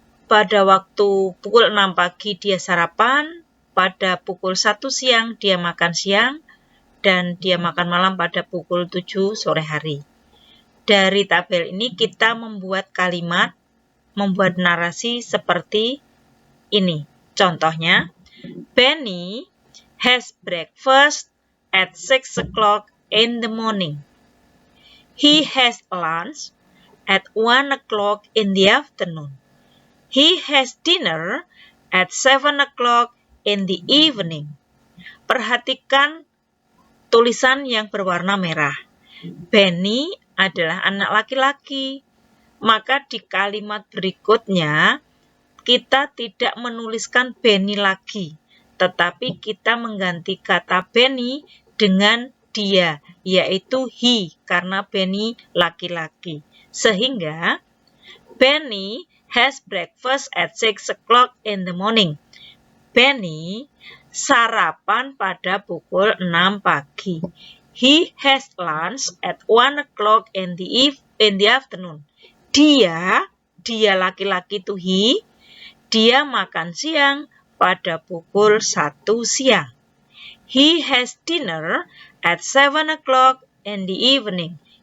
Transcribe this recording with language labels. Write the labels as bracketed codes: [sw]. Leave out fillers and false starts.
[id] Pada waktu pukul 6 pagi dia sarapan, pada pukul 1 siang dia makan siang, dan dia makan malam pada pukul 7 sore hari. Dari tabel ini kita membuat kalimat, membuat narasi seperti ini. [en] Contohnya, Benny has breakfast at 6 o'clock in the morning. He has lunch at 1 o'clock in the afternoon. He has dinner at 7 o'clock in the evening. [id] Perhatikan tulisan yang berwarna merah. Benny adalah anak laki-laki. Maka di kalimat berikutnya, kita tidak menuliskan Benny lagi, tetapi kita mengganti kata Benny dengan dia, yaitu he, karena Benny laki-laki. [en] Sehingga, Benny has breakfast at 6 o'clock in the morning. [id] Benny sarapan pada pukul 6 pagi. [en] He has lunch at 1 o'clock in the afternoon. [id] Dia laki-laki itu he, dia makan siang pada pukul 1 siang. [en] He has dinner at 7 o'clock in the evening.